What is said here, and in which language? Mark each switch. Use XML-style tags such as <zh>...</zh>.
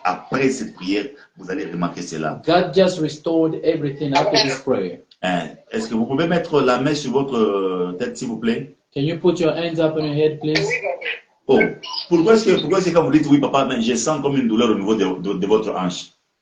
<fr>Après cette prière, vous allez remarquer cela.</fr> <en>God just restored everything after this prayer.</en> <fr>Est-ce que vous pouvez mettre la main sur votre tête, s'il vous plaît?</fr> <en>Can you put your hands up on your head, please?</en> <fr>Oh, pourquoi est-ce que quand vous dites oui, papa, mais je sens comme une douleur au niveau de votre hanche?</fr>